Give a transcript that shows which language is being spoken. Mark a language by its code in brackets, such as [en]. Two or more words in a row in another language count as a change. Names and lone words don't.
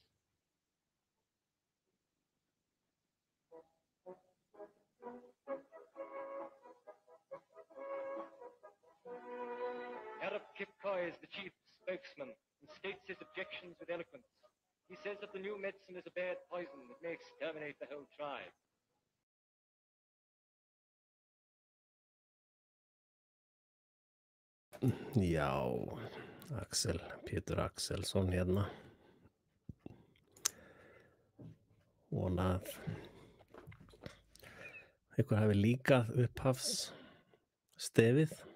[en] Arab Kipkoy is the chief spokesman and states his objections with eloquence. He says that the new medicine is a bad poison that may exterminate the whole tribe. [is] Já, Pétur Axelsson hérna. Vona að einhver hafi líkað upphafsstefið.